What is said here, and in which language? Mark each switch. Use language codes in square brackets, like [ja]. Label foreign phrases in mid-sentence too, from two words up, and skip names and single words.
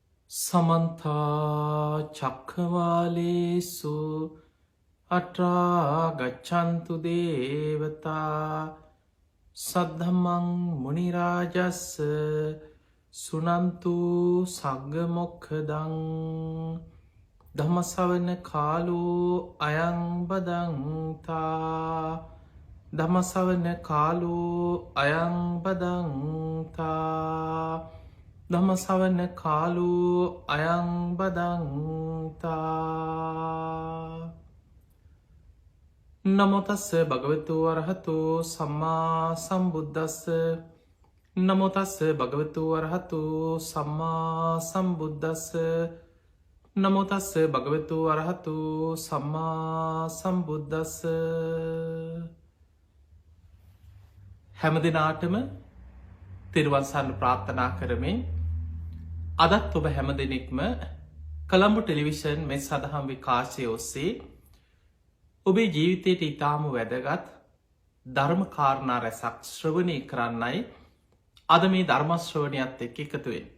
[pi] සමන්තා චක්කවාලේසු අට්‍රා ගච්ඡන්තු දේවතා සද්ධම්මං මුනි රාජස්ස සුනන්තු සග්ග මොක්ඛදං ධම්මසවන කාලෝ අයං බදන්තා ධම්මසවන කාලෝ අයං බදන්තා ධම්මසවන කාලෝ අයං බදන්තා නමෝ තස්ස භගවතු අරහතෝ සම්මා සම්බුද්දස්ස නමෝ තස්ස භගවතු අරහතෝ සම්මා සම්බුද්දස්ස නමෝ තස්ස භගවතු අරහතෝ සම්මා සම්බුද්දස්ස [si] හැම දිනාටම තෙරුවන් සරණ ප්‍රාර්ථනා කරමින් අදත් ඔබ හැම දෙනෙක්ම කොළඹ ටෙලිවිෂන් මේ සදහම් විකාශය ඔස්සේ ඔබේ ජීවිතයට ඉතාම වැදගත් ධර්ම කාරණා රැසක් ශ්‍රවණය කරන්නයි අද මේ ධර්ම ශ්‍රවණයත් එක්ක එකතු වෙන්නේ.